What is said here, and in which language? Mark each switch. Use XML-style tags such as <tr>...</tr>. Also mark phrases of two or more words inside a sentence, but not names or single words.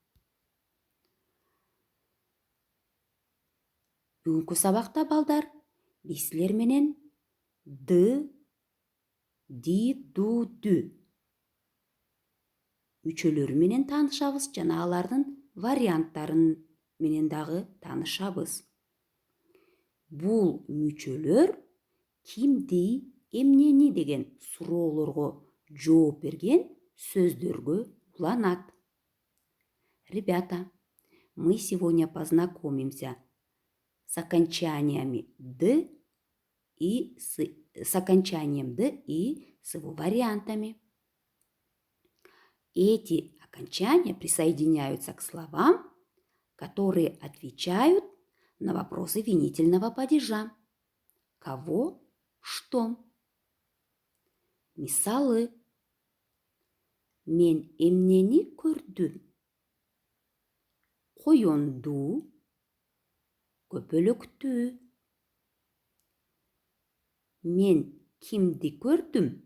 <ky>Бүгүнкү сабакта балдар биз силер менен д, ди, ду, дү мүчөлөрү менен таанышабыз жана алардын варианттарын менен дагы таанышабыз. Бул мүчөлөр кимди, эмнени деген суроолорго жооп берген сөздөргө уланат.</ky> <ru>Ребята, мы сегодня познакомимся с окончаниями «д» и с окончанием «д» и с его вариантами. Эти окончания присоединяются к словам, которые отвечают на вопросы винительного падежа. Кого, что.</ru> <ky>Мисалы. Мен эмнени көрдүм? Коёнду, көпөлөктү. Мен кимди көрдүм?</ky>